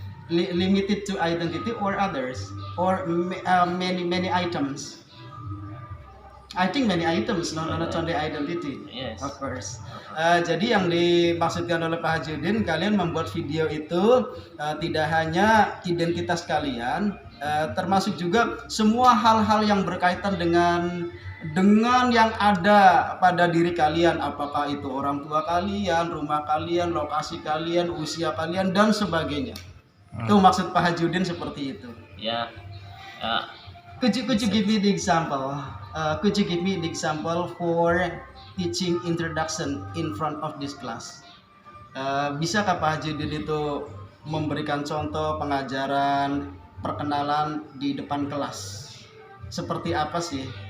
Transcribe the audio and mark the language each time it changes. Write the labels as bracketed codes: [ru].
[en] Limited to identity or others or many items. I think many items, not only identity. Yes. Of course. [id] Jadi yang dimaksudkan oleh Pak Hajudin, kalian membuat video itu tidak hanya identitas kalian, termasuk juga semua hal-hal yang berkaitan dengan yang ada pada diri kalian, apakah itu orang tua kalian, rumah kalian, lokasi kalian, usia kalian dan sebagainya. Itu maksud Pak Hajudin seperti itu. [en] Yeah. Could you give me the example? Could you give me the example for teaching introduction in front of this class? [id] Bisakah Pak Hajudin itu memberikan contoh pengajaran perkenalan di depan kelas? Seperti apa sih?